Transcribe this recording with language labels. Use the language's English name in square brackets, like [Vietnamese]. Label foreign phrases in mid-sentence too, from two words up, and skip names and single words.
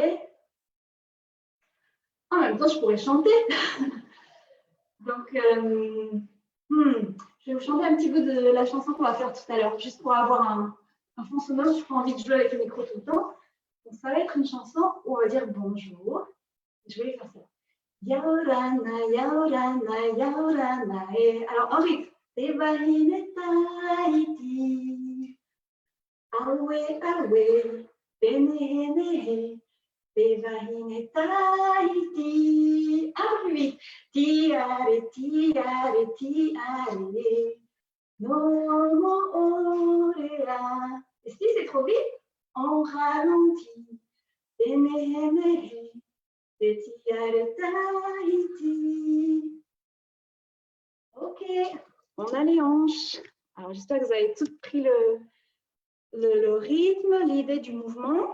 [French] En même temps, je pourrais chanter. Donc, je vais vous chanter un petit peu de la chanson qu'on va faire tout à l'heure, juste pour avoir un fond sonore. Je n'ai pas envie de jouer avec le micro tout le temps. Donc, ça va être une chanson où on va dire bonjour. Je vais faire ça. [Tahitian] Yaorana, yaorana, yaorana. [French] Alors, en rythme. [Tahitian] Tevahine Tahiti. Awe, awe. Bene, Tevahine Tahiti. [French] Ah, plus vite. [Tahitian] Tiare, tiare, tiare. No mo orea. [French] Et si c'est trop vite, on ralentit. Bene, [Tahitian] tiare Tahiti. [French] Ok, on a les hanches. Alors, j'espère que vous avez toutes pris le rythme, l'idée du mouvement.